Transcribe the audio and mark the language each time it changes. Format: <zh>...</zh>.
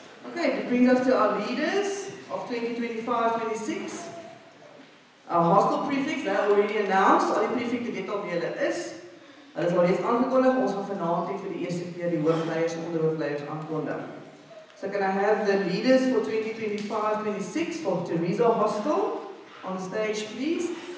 <en>Okay, that brings us to our leaders of 2025-26. Our hostel prefects, they are already announced.</en> <af>Al die prefecte weet al wie hulle is. Hulle is al reeds aangekondig. Ons gaan vanaand vir die eerste keer die hoofleiers en onderhoofleiers aankondig.</af> <en>So can I have the leaders for 2025-26 for Theresa Hostel on stage, please?</en>